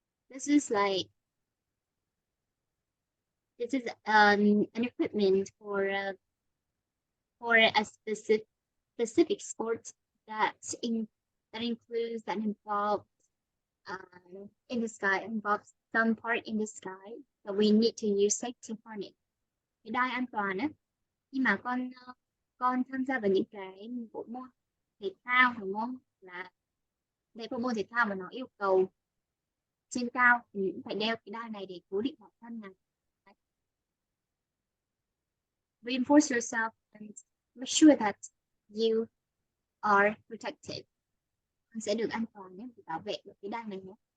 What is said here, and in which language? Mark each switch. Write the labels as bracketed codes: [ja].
[en] This is like this is an equipment for a specific sport that includes that involves in the sky involves some part in the sky that we need to use safety harness. [vi] Cái đai an toàn á, khi mà con tham gia vào những cái bộ môn thể thao đúng không, là để bộ môn thể thao mà nó yêu cầu trên cao thì mình cũng phải đeo cái đai này để cố định bản thân này. [en] Reinforce yourself and make sure that you are protected. [vi] Con sẽ được an toàn nhé, để bảo vệ được cái đai này nhé.